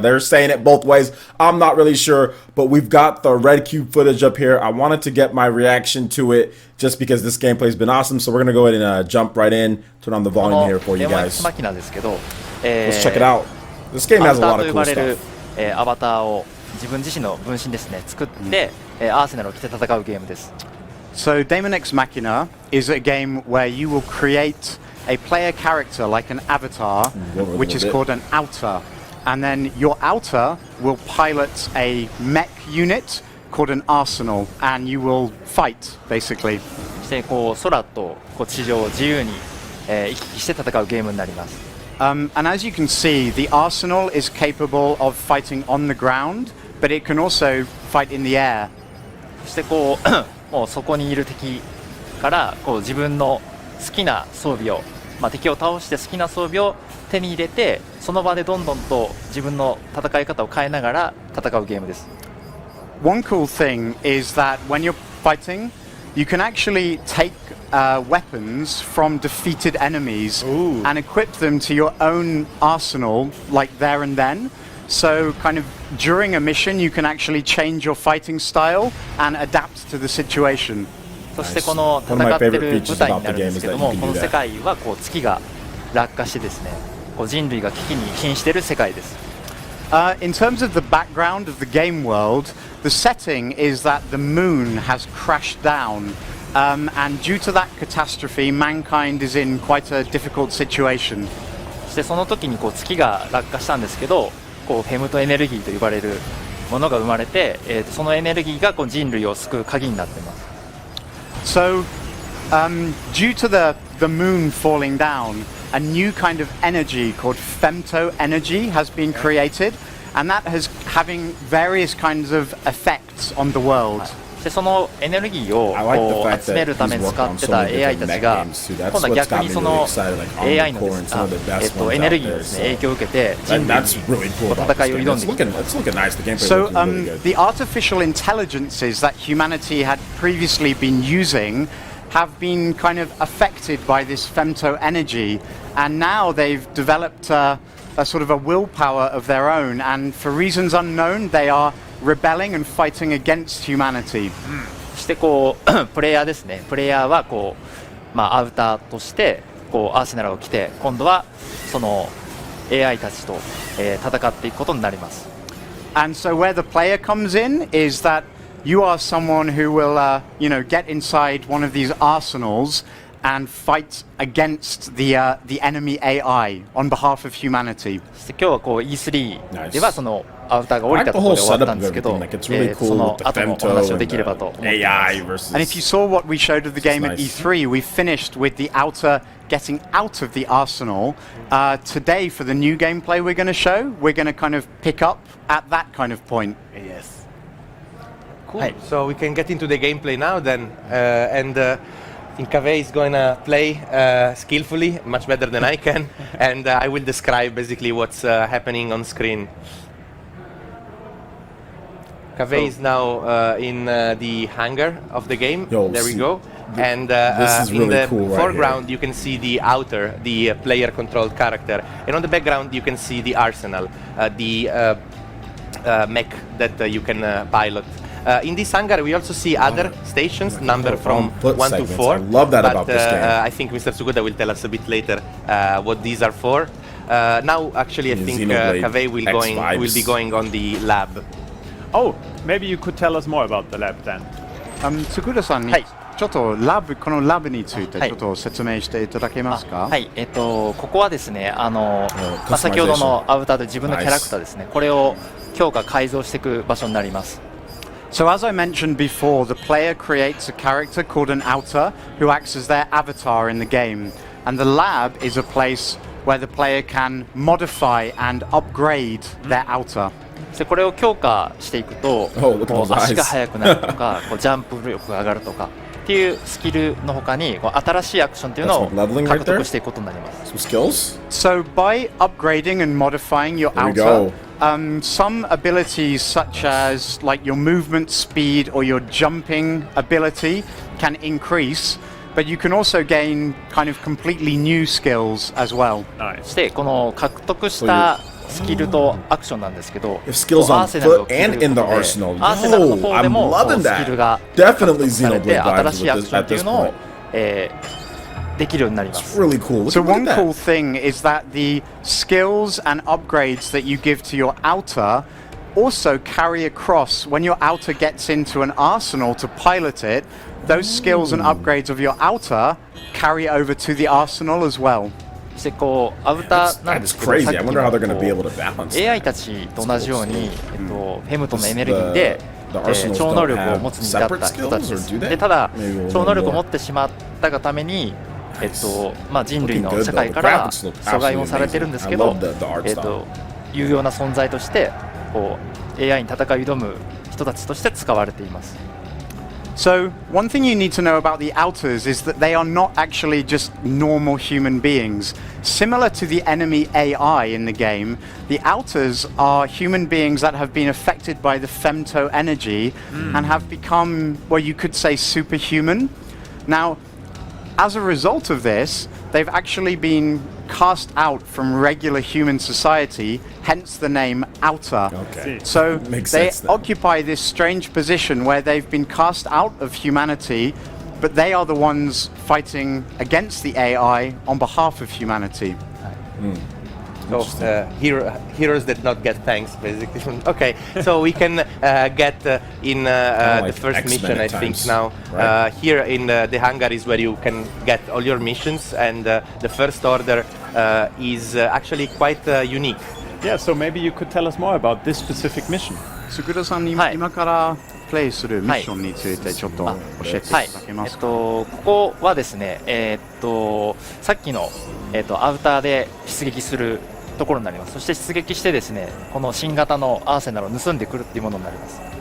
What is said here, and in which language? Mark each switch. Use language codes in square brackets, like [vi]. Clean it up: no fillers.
[en] They're saying it both ways. I'm not really sure, but we've got the red cube footage up here. I wanted to get my reaction to it just because this gameplay's been awesome. So we're gonna go ahead and jump right in, turn on the volume here for you guys. Let's check it out. This game has a lot of cool stuff. [ja] アバターを自分自身の分身ですね作ってアーセナルを着て戦うゲームです。 [en] So Daemon X Machina is a game where you will create a player character like an avatar, which is called an outer, and then your outer will pilot a mech unit called an arsenal, and you will fight basically. [ja] そしてこう空とこう地上を自由に行き来して戦うゲームになります。 [en] And as you can see, the arsenal is capable of fighting on the ground, but it can also fight in the air. [ja] そしてこうもうそこにいる敵からこう自分の好きな装備を、敵を倒して好きな装備を手に入れてその場でどんどんと自分の戦い方を変えながら戦うゲームです。 [en] One cool thing is that when you're fighting, you can actually take weapons from defeated enemies and equip them to your own arsenal, like there and then. So kind of during a mission, you can actually change your fighting style and adapt to the situation. [ja] そしてこの戦ってる舞台になるんですけども、この世界はこう月が落下してですね、こう人類が危機に瀕している世界です。 [en] In terms of the background of the game world, the setting is that the moon has crashed down, and due to that catastrophe, mankind is in quite a difficult situation. [ja] そしてその時にこう月が落下したんですけど、こうフェムトエネルギーと呼ばれるものが生まれて、そのエネルギーがこう人類を救う鍵になっています。 [en] So, due to the moon falling down, a new kind of energy called femto energy has been created, and that has having various kinds of effects on the world. [ja] でそのエネルギーをこう集めるために使ってた AI たちが今度は逆にその AI のエネルギーのですね影響を受けて人類に戦いを挑んでいきます。 [en] So the artificial intelligences that humanity had previously been using have been kind of affected by this femto energy, and now they've developed a sort of a willpower of their own, and for reasons unknown they are rebelling and fighting against humanity. [ja] そしてこうプレイヤーですね。プレイヤーはこうアウターとしてこうアーセナルを着て今度はその AI たちと戦っていくことになります。 [en] And so where the player comes in is that you are someone who will, get inside one of these arsenals and fight against the enemy AI on behalf of humanity. [ja] そして今日はこう E3 ではそのアウターが降りたところで終わったんですけど、その後のお話をできればと思っています。 [en] And if you saw what we showed of the game at E3, we finished with the outer getting out of the arsenal. Today, for the new gameplay we're going to show, we're going to kind of pick up at that kind of point. Yes. Cool. So we can get into the gameplay now then, and I think Kaveh is going to play skillfully, much better than I can, and I will describe basically what's happening on screen. Kaveh is now in the hangar of the game. There we go. And in the foreground you can see the outer, the player-controlled character, and on the background you can see the arsenal, the mech that you can pilot. In this hangar we also see other stations numbered from 1 to 4. I love that about this game. I think Mr. Tsuguda will tell us a bit later what these are for. Now actually I think Kaveh will be going on the lab. Oh, maybe you could tell us more about the lab then. [ja] Tsuguda-san, ちょっとこのラブについてちょっと説明していただけますか？はい、ここはですね、先ほどのアウターで自分のキャラクターですね、これを強化改造していく場所になります。 [en] So as I mentioned before, the player creates a character called an outer who acts as their avatar in the game, and the lab is a place where the player can modify and upgrade their outer. [ja] でこれを強化していくと、足が速くなるとか、ジャンプ力が上がるとかっていうスキルの他に新しいアクションというのを獲得していくことになります。 [en] So by upgrading and modifying your outer, some abilities such as like your movement speed or your jumping ability can increase, but you can also gain kind of completely new skills as well. [ja] そしてこの獲得したスキルとアクションなんですけど、 [en] skills on foot and in the arsenal. Yo, I'm loving that. Definitely Xenoblade vibes at this point. [ja] できるようになります。 [en] It's really cool. So one cool thing is that the skills and upgrades that you give to your outer also carry across when your outer gets into an arsenal to pilot it. Those skills and upgrades of your outer carry over to the arsenal as well. [ja] そしてこうアウターなんですけど、 [en] crazy. I wonder how they're going to be able to balance. [ja] AI たちと同じように、フェムトのエネルギーで、超能力を持つに至った人たちです。でただ超能力を持ってしまったがために、まあ、人類の社会から阻害もされてるんですけど、有用な存在としてこう AI に戦い挑む人たちとして使われています。 [en] So, one thing you need to know about the outers is that they are not actually just normal human beings. Similar to the enemy AI in the game, the outers are human beings that have been affected by the femto energy and have become, well, you could say, superhuman. Now, as a result of this, they've actually been cast out from regular human society, hence the name outer. Okay. So they occupy this strange position where they've been cast out of humanity, but they are the ones fighting against the AI on behalf of humanity. So heroes that not get thanks, basically. Okay, so we can get in the first mission, I think now. Right. Here in the hangar is where you can get all your missions, and the first order is actually quite unique. Yeah, so maybe you could tell us more about this specific mission. [ja] Sukura-sanに今からプレイするミッションについてちょっと教えていただけますか？ここはですね、さっきの、アウターで出撃するところになります。そして出撃してですね、この新型のアーセナルを盗んでくるっていうものになります。